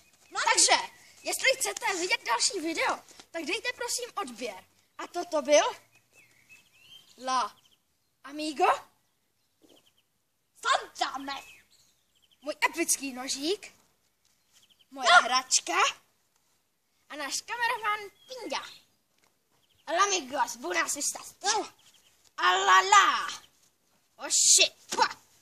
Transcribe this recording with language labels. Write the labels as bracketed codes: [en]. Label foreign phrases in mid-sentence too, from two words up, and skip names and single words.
[cs] Takže, jestli chcete vidět další video, tak dejte prosím odběr. A toto byl La Amigo Santame. Můj epický nožík, moje hračka a náš kameraman Pinga. [es] Amigos, buenas estas. A la la. [en] Oh shit.